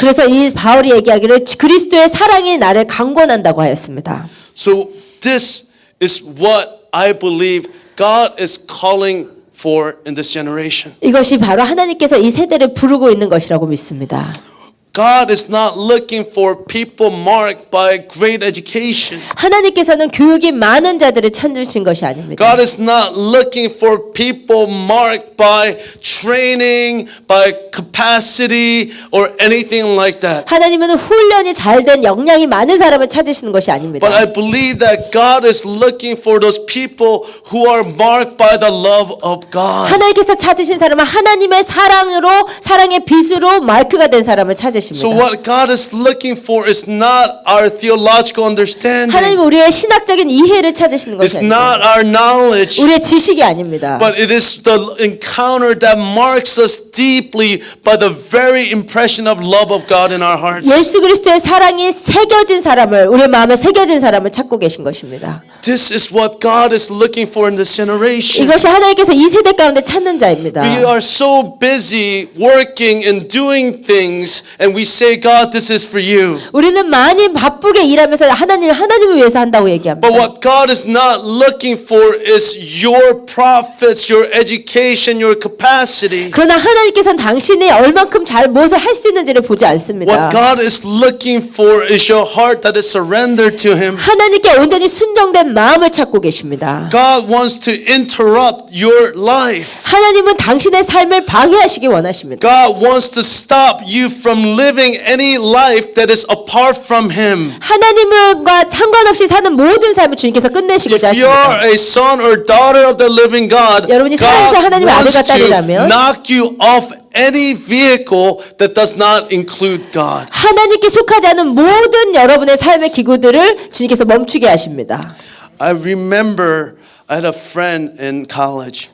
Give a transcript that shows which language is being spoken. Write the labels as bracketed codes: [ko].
[ko] 그래서 이 바울이 얘기하기를 그리스도의 사랑이 나를 강권한다고 하였습니다. [en] So this is what I believe God is calling for in this generation. [ko] 이것이 바로 하나님께서 이 세대를 부르고 있는 것이라고 믿습니다. [en] God is not looking for people marked by great education. [ko] 하나님께서는 교육이 많은 자들을 찾으신 것이 아닙니다. [en] God is not looking for people marked by training, by capacity, or anything like that. [ko] 하나님은 훈련이 잘된 역량이 많은 사람을 찾으시는 것이 아닙니다. [en] But I believe that God is looking for those people who are marked by the love of God. [ko] 하나님께서 찾으신 사람은 하나님의 사랑으로 사랑의 빛으로 마크가 된 사람을 찾으십니다. [en] So what God is looking for is not our theological understanding. [ko] 하나님은 우리의 신학적인 이해를 찾으시는 것이 [en] It's not [ko] 아닙니다. [en] our knowledge. [ko] 우리의 지식이 아닙니다. [en] But it is the encounter that marks us deeply by the very impression of love of God in our hearts. [ko] 예수 그리스도의 사랑이 새겨진 사람을 우리의 마음에 새겨진 사람을 찾고 계신 것입니다. [en] This is what God is looking for in this generation. [ko] 이것이 하나님께서 이 세대 가운데 찾는 자입니다. [en] We are so busy working and doing things, and we say, God, this is for you. [ko] 우리는 많이 바쁘게 일하면서 하나님을 위해서 한다고 얘기합니다. [en] But what God is not looking for is your profits, your education, your capacity. [ko] 그러나 하나님께서는 당신이 얼만큼 잘 무엇을 할 수 있는지를 보지 않습니다. [en] What God is looking for is your heart that is surrendered to Him. [ko] 하나님께 온전히 순종된 마음을 찾고 계십니다. [en] God wants to interrupt your life. [ko] 하나님은 당신의 삶을 방해하시기 원하십니다. [en] God wants to stop you from living any life that is apart from Him. [ko] 하나님과 상관없이 사는 모든 삶을 주님께서 끝내시고자 [en] If you [ko] 하십니다. [en] are a son or daughter of the living God, [ko] 여러분이 살아계신 [en] God [ko] 하나님의 [en] wants [ko] 아들과 [en] to [ko] 딸이라면 [en] knock you off any vehicle that does not include God. [ko] 하나님께 속하지 않은 모든 여러분의 삶의 기구들을 주님께서 멈추게 하십니다. [en] I remember I had a friend in college.